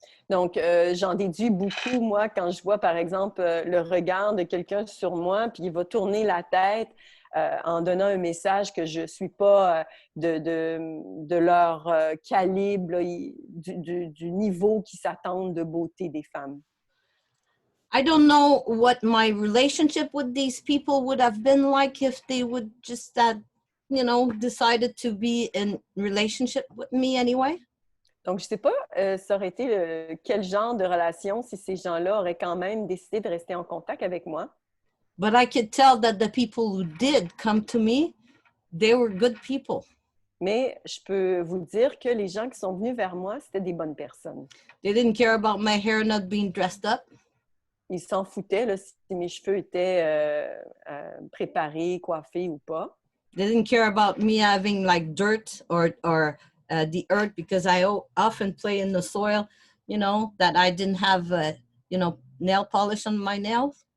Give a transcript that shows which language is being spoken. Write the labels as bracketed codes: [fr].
[fr] Donc, j'en déduis beaucoup, moi, quand je vois, par exemple, le regard de quelqu'un sur moi, puis il va tourner la tête en donnant un message que je ne suis pas de leur calibre, là, du niveau qui s'attendent de beauté des femmes. [en] I don't know what my relationship with these people would have been like if they would just decided to be in relationship with me anyway. [fr] Donc, je ne sais pas, ça aurait été quel genre de relation si ces gens-là auraient quand même décidé de rester en contact avec moi. [en] But I could tell that the people who did come to me, they were good people. [fr] Mais je peux vous dire que les gens qui sont venus vers moi, c'était des bonnes personnes. [en] They didn't care about my hair not being dressed up. [fr] Ils s'en foutaient là, si mes cheveux étaient préparés, coiffés ou pas. [en] They didn't care about me having like dirt or the earth, because I often play in the soil, that I didn't have, nail polish on my nails.